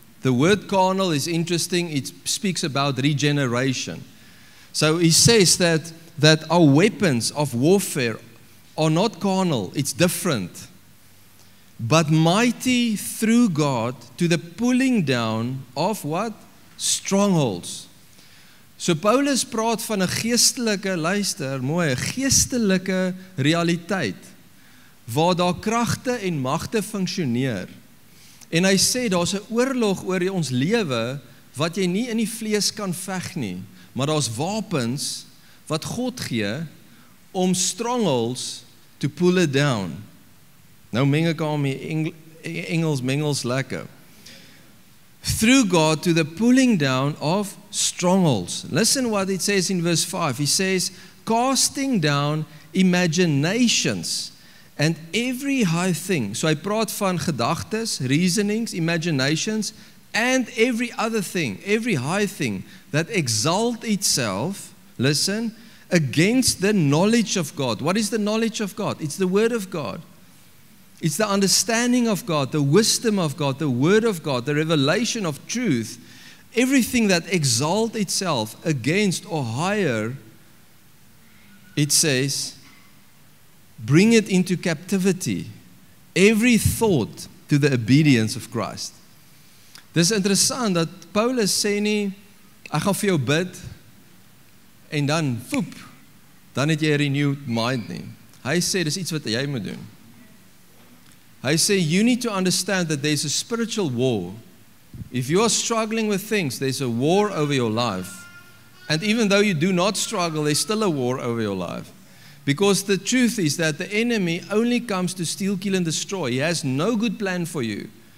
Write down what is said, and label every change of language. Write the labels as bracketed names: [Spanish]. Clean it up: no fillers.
[English] The word carnal is interesting. It speaks about regeneration. So he says that our weapons of warfare are not carnal. It's different. But mighty through God to the pulling down of what? Strongholds. [Afrikaans] So Paulus praat van 'n geestelike, luister, mooi, 'n geestelike realiteit waar daar kragte en magte funksioneer. En hy sê daar's 'n oorlog oor ons lewe wat jy nie in die vlees kan veg nie, maar daar's wapens wat God gee om [English] strongholds to pull it down. [Afrikaans] Nou meng ek al my Engels mengels lekker. [English] Through God to the pulling down of strongholds. Listen what it says in verse 5. He says, casting down imaginations and every high thing. [Afrikaans] So hy praat van gedagtes, [English] reasonings, imaginations, and every other thing, every high thing that exalt itself, listen, against the knowledge of God. What is the knowledge of God? It's the Word of God. It's the understanding of God, the wisdom of God, the Word of God, the revelation of truth. Everything that exalts itself against or higher, it says, bring it into captivity. Every thought to the obedience of Christ. [Afrikaans] Dis interessant dat Paulus sê nie, ek gaan vir jou bid, en dan, voep, dan het jy 'n [English] renewed mind [Afrikaans] nie. Hy sê, dis iets wat jy moet doen. Hy sê, [English] you need to understand that there's a spiritual war. If you are struggling with things, there's a war over your life. And even though you do not struggle, there's still a war over your life. Because the truth is that the enemy only comes to steal, kill, and destroy. He has no good plan for you.